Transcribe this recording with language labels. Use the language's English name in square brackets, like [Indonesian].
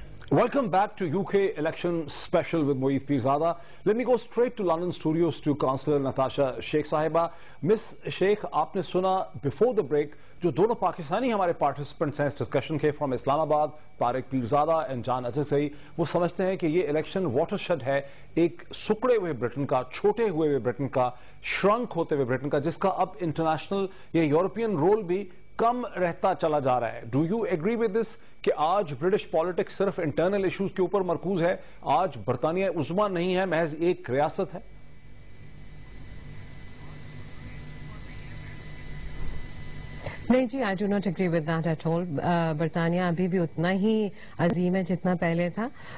[English] Welcome back to UK election special with Moeed Pirzada. Let me go straight to London studios to Councillor Natasha Sheikh Sahiba. [Urdu] Miss Sheikh, آپ نے سنا [English] before the break [Urdu] جو دونوں پاکستانی ہمارے participants ہیں اس discussion کے from اسلام آباد, Tariq Pirzada and جان اجزئی, وہ سمجھتے ہیں کہ یہ الیکشن واٹر شیڈ ہے ایک سکڑے ہوئے برٹن کا, چھوٹے ہوئے برٹن کا, شرنک ہوتے ہوئے برٹن کا, جس کا اب انٹرنیشنل یا یورپین رول بھی کم رہتا چلا جا رہا ہے. [English] do you agree with this [Urdu] کہ آج برٹش پالیٹکس صرف انٹرنل ایشوز کے اوپر مرکوز ہے, آج برطانیہ عظمیٰ نہیں ہے, محض ایک ریاست ہے؟ نہیں جی, [English] I do not agree with that at all. [Urdu] برطانیہ ابھی بھی اتنا ہی عظیم ہے جتنا پہلے تھا.